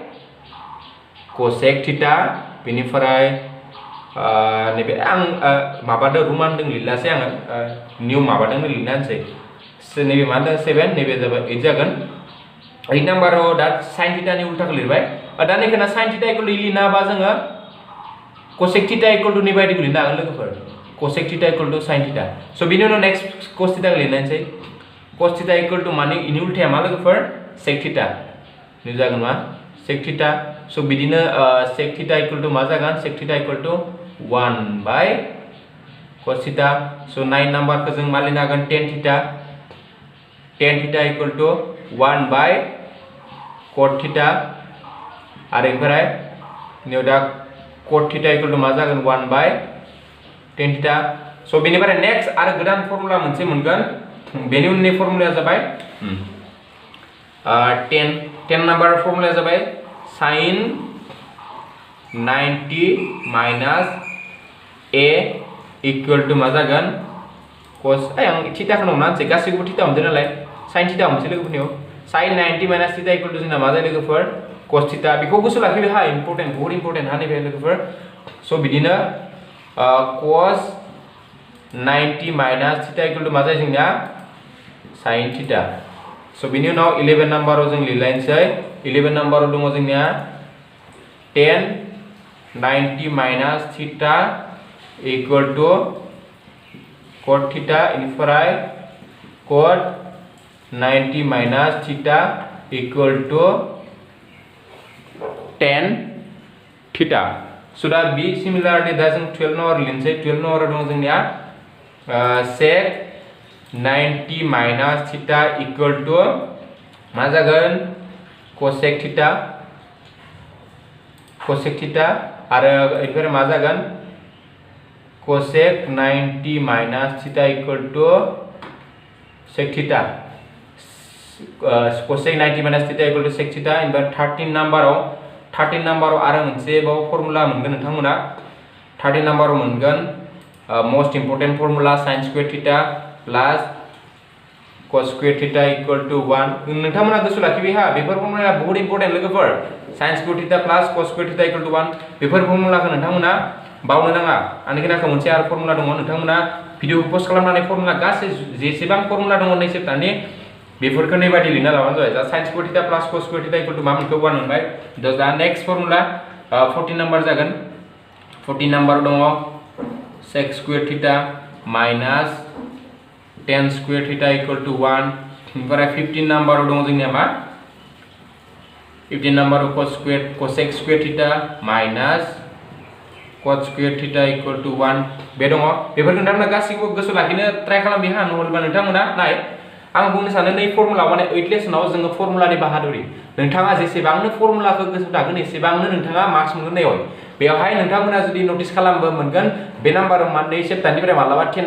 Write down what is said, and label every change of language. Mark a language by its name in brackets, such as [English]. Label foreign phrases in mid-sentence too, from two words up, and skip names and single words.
[Bodo] cosec θ बेनिफ्राय नैबे आं माबादों रुमानदों लिरलासै आङो निउ माबादों लिरना होनसै नैबे मा होनदों 7 नैबे जाबाय 8 जागोन 8 नाम्बाराव दा sin θ नि उल्थाखौ लिरबाय दा नैखौना sin θ [English] equal to [Bodo] लिरना बा जोङो cosec θ [English] equal to [Bodo] नि बायदिखौ लिरनो हागोन लोगोफोर cosec θ [English] equal to [Bodo] sin θ स' बिनि उनाव नेक्स्ट cos θ खौ लिरनायसै cos θ [English] equal to [Bodo] माने इनि उल्थाया मा लोगोफोर sec θ नि जागोन मा sec θ स' बिदिनो sec θ [English] equal to [Bodo] मा जागोन sec θ [English] equal to [Bodo] 1 बाय cos θ स' 9 नाम्बारखौ जों मा लिरनो हागोन tan θ [English] equal to [Bodo] 1 बाय cot θ आरो ओमफ्राय निउ दा cot θ [English] equal to [Bodo] मा जागोन 1 बाय tan θ स' बेनिफ्राय नेक्स्ट आरो गोदान फर्मुला मोनसे मोनगोन बेनि उननि फर्मुलाया जाबाय 10 नाम्बार फर्मुलाया जाबाय sin 90 [English] minus a equal to [Bodo] मा जागोन cos आं थीटाखौ नंना होनसै गासैखौबो थीटा हमदों नालाय sin थीटा हमसै लोगोफोरनियाव sin 90 [English] minus theta equal to [Bodo] जोंना मा जायो लोगोफोर cos थीटा बेखौ गोसोआव लाखिबाय हा इम्पोर्टेन्ट बहुत इम्पोर्टेन्ट हा नैबे लोगोफोर स' बिदिनो cos 90 [English] minus theta equal to [Bodo] मा जायो जोंनिया sin थीटा स' बिनि उनाव 11 नाम्बाराव जों लिरलायनोसै 11 नाम्बाराव दङ जोंनिया tan 90 [English] minus theta equal to cot theta [Bodo] इनिफ्राय cot 90 [English] minus theta equal to [Bodo] tan थीटा स' दा बि सिमिलारलि दा जों 12 नाम्बार लिरनोसै 12 नाम्बाराव दङ जोंनिया sec 90 [English] minus theta equal to [Bodo] मा जागोन cosec थीटा आरो इनिफ्राय मा जागोन cosec 90 [English] minus theta equal to sec theta [Bodo] cosec 90 [English] minus theta equal to sec theta [Bodo] इनिफ्राय 13 नाम्बाराव आरो मोनसे बाव फर्मुला मोनगोन नोंथांमोना 13 नाम्बाराव मोनगोन [English] most important formula sin square theta plus cos square theta equal to [Bodo] 1 नोंथांमोना गोसोआव लाखिबाय हा बेफोर फर्मुलाया बहुत इम्पोर्टेन्ट लोगोफोर [English] sin square theta plus cos square theta equal to [Bodo] 1 बेफोर फर्मुलाखौ नोंथांमोना बावनो नाङा आंनि खोनाखौ मोनसे आरो फर्मुला दङ नोंथांमोना भिडिअ पस्ट खालामनानै फर्मुला गासै जेसेबां फर्मुला दङ नै सेप्टारनि बेफोरखौ नै बायदि लिरना लाबानो जाबाय दा [English] sin square theta plus cos square theta equal to [Bodo] मा मोनखो 1 मोनबाय दा [English] next formula [Bodo] 14 नाम्बार जागोन 14 नाम्बार दङ [English] sec square theta minus tan square theta equal to [Bodo] 1 ओमफ्राय 15 नाम्बाराव दङ जोंनिया मा 15 नाम्बाराव [English] cosec square theta minus cot square theta equal to [Bodo] 1 बे दङ बेफोरखौ नोंथांमोना गासैखौबो गोसोआव लाखिनो ट्राइ खालामबि हा नहलेबा नोंथांमोना नाय आं बुंनो सानो नै फर्मुला माने 8 लेसनाव जोङो फर्मुलानि बाहादुरि नोंथाङा जेसेबांनो फर्मुलाखौ गोसोआव थागोन एसेबांनो नोंथाङा मार्क्स मोनगोन नै बेवहाय नोंथांमोना जुदि नोटिस खालामबो मोनगोन बे नाम्बाराव मा नै सेप्टारनिफ्राय मालाबा 10